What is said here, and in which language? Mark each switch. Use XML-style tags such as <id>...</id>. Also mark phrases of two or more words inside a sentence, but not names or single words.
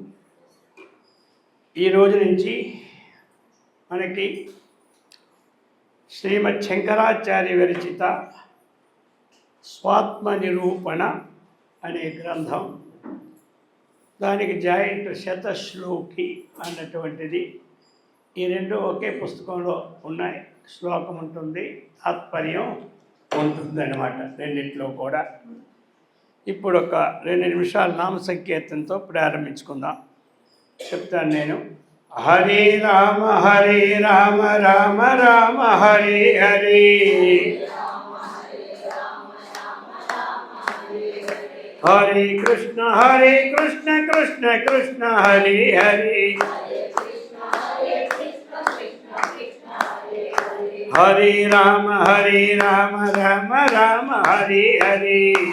<te>ఈ రోజు నుంచి మనకి శ్రీమద్ శంకరాచార్య విరచిత స్వాత్మ నిరూపణ అనే గ్రంథం, దానికి జాయింట్ శతశ్లోకి అన్నటువంటిది, ఈ రెండు ఒకే పుస్తకంలో ఉన్నాయి. శ్లోకం ఉంటుంది, తాత్పర్యం ఉంటుందన్నమాట రెండింటిలో కూడా. ఇప్పుడు ఒక 2 నిమిషాలు నామ సంకీర్తనతో ప్రారంభించుకుందాం. చెప్తాను నేను.</te> <sa>హరే రామ రామ రామ హరే హరే, హరే కృష్ణ కృష్ణ కృష్ణ హరే హరే, హరే రామ రామ రామ హరే హరే,</sa>